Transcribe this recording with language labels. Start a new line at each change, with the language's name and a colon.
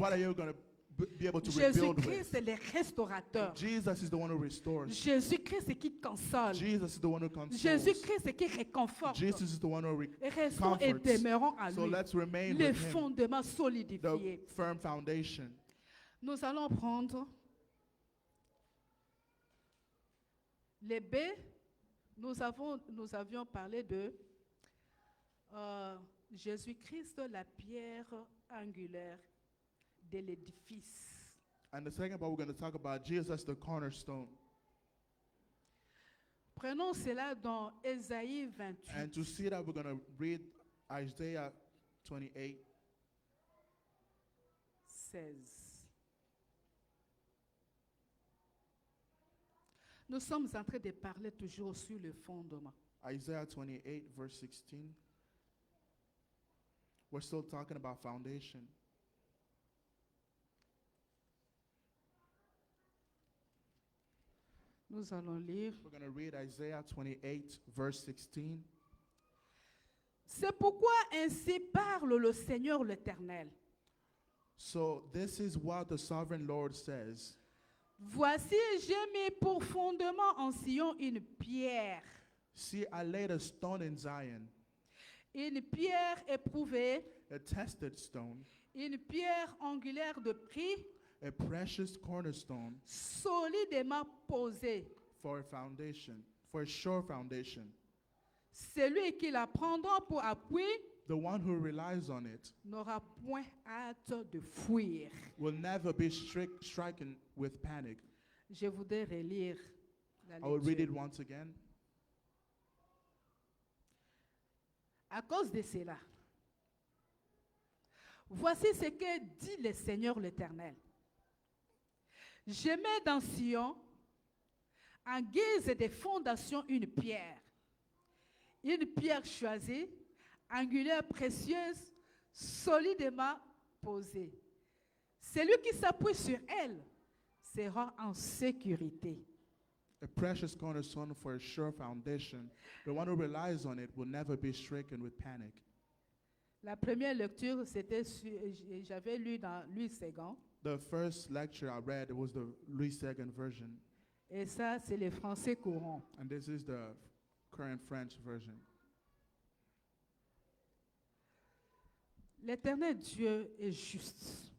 English: what are you going to be able to rebuild
French: Jésus-Christ est le restaurateur.
English: Jesus is the one who restores.
French: Jésus-Christ est qui console.
English: Jesus is the one who consoles.
French: Jésus-Christ est qui réconforte.
English: Jesus is the one who
French: Restons et
English: comforts.
French: demeurons à
English: So
French: lui.
English: let's remain
French: Les
English: with him,
French: fondements
English: the
French: solidifiés.
English: firm foundation.
French: Nous allons prendre les B. Nous avions parlé de Jésus-Christ, la pierre angulaire de l'édifice.
English: And the second part, we're going to talk about Jesus, the cornerstone.
French: Prenons cela dans Ésaïe 28.
English: And to see that, we're going to read Isaiah 28, 16.
French: Nous sommes en train de parler toujours sur le fondement.
English: Isaiah 28, verse 16. We're still talking about foundation.
French: Nous allons lire.
English: We're going to read Isaiah 28, verse 16.
French: C'est pourquoi ainsi parle le Seigneur l'Éternel.
English: So this is what the sovereign Lord says.
French: Voici, j'ai mis pour fondement en Sion une pierre.
English: See, I laid a stone in Zion,
French: Une pierre éprouvée,
English: a tested stone,
French: une pierre angulaire de prix,
English: a precious cornerstone
French: solidement posée.
English: for a foundation, for a sure foundation.
French: Celui qui la prendra pour appui
English: The one who relies on it
French: n'aura point hâte de fuir.
English: will never be stricken with panic.
French: Je voudrais relire la
English: I will read it
French: lecture.
English: once again.
French: À cause de cela, voici ce que dit le Seigneur l'Éternel. Je mets dans Sion, en guise de fondation, une pierre choisie, angulaire précieuse, solidement posée. Celui qui s'appuie sur elle sera en sécurité.
English: A precious cornerstone for a sure foundation. The one who relies on it will never be stricken with panic.
French: La première lecture, j'avais lu dans Louis II,
English: The first lecture I read, it was the Louis II version,
French: et ça, c'est le français courant.
English: and this is the current French version.
French: L'Éternel Dieu est juste.